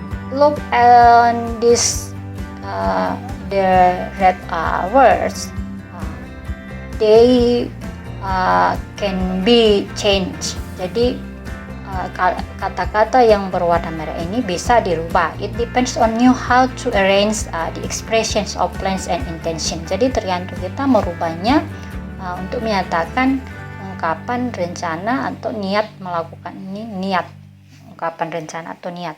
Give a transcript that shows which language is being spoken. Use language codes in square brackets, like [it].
[en] Look at this, the red words, they can be changed. [id] Jadi kata-kata yang berwarna merah ini bisa dirubah. [en] It depends on you how to arrange the expressions of plans and intention. [id] Jadi tergantung kita merubahnya untuk menyatakan ungkapan rencana atau niat melakukan ini, niat, ungkapan rencana atau niat.